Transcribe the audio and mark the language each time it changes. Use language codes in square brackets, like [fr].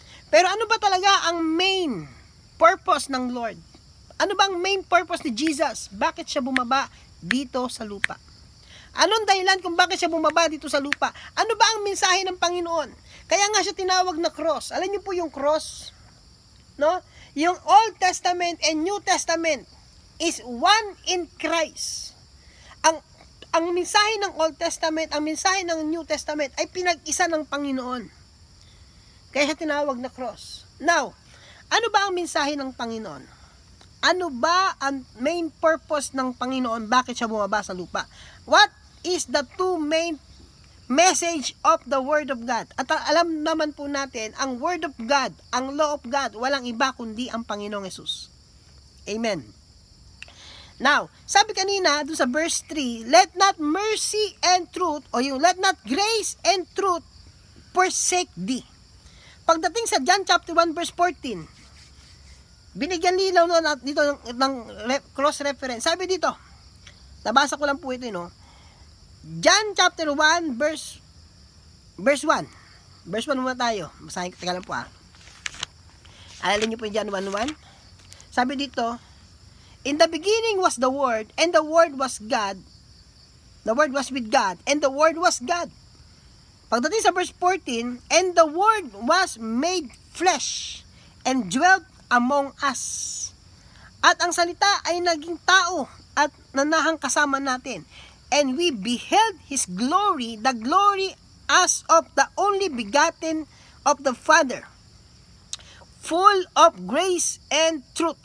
[tl] Pero ano ba talaga ang main purpose ng Lord? Ano ba ang main purpose ni Jesus? Bakit siya bumaba dito sa lupa? Anong dahilan kung bakit siya bumaba dito sa lupa? Ano ba ang mensahe ng Panginoon? Kaya nga siya tinawag na cross. Alam niyo po yung cross? No? [en] Yung Old Testament and New Testament is one in Christ. [tl] Ang mensahe ng Old Testament, ang mensahe ng New Testament ay pinag-isa ng Panginoon. Kaya siya tinawag na cross. Now, ano ba ang mensahe ng Panginoon? Ano ba ang main purpose ng Panginoon? Bakit siya bumaba sa lupa? [en] What is the two main message of the Word of God? [tl] At alam naman po natin, ang Word of God, ang Law of God, walang iba kundi ang Panginoong Hesus. [en] Amen. Now, [tl] sabi kanina, doon sa [en] verse 3, let not mercy and truth, [tl] o yung [en] let not grace and truth forsake thee. [tl] Pagdating sa John chapter 1 verse 14, binigyan lilaw dito ng cross-reference. Sabi dito, nabasa ko lang po ito, no? John chapter 1 verse 1. Verse 1 muna tayo. Basahin ko, teka lang po Alalin niyo po yung John 1:1. Sabi dito, [en] in the beginning was the Word, and the Word was God. The Word was with God, and the Word was God. [tl] Pagdating sa [en] verse 14, and the Word was made flesh, and dwelt among us. [tl] At ang salita ay naging tao, at nanahang kasama natin. [en] And we beheld His glory, the glory as of the only begotten of the Father, full of grace and truth.